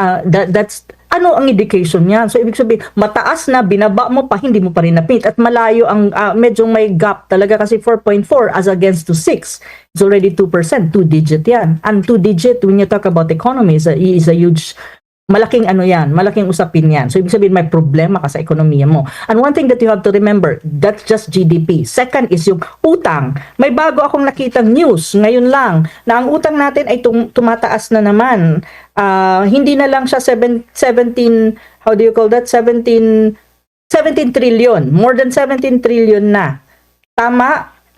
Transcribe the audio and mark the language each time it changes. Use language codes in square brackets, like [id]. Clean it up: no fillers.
[tl] That's ano ang indication niyan? So, ibig sabihin, mataas na, binaba mo pa, hindi mo pa rin na-meet. At malayo ang, medyo may gap talaga kasi 4.4 as against to 6. [en] It's already 2%, 2-digit [tl] yan. [en] And 2-digit, when you talk about economy, is a huge, [tl] malaking ano yan, malaking usapin yan. So, ibig sabihin, may problema ka sa ekonomiya mo. [en] And one thing that you have to remember, that's just GDP. [tl] Second is yung utang. May bago akong nakitang news ngayon lang na ang utang natin ay tumataas na naman. Hindi na lang siya 17, [en] how do you call that? 17 trillion. More than 17 trillion na. Tama?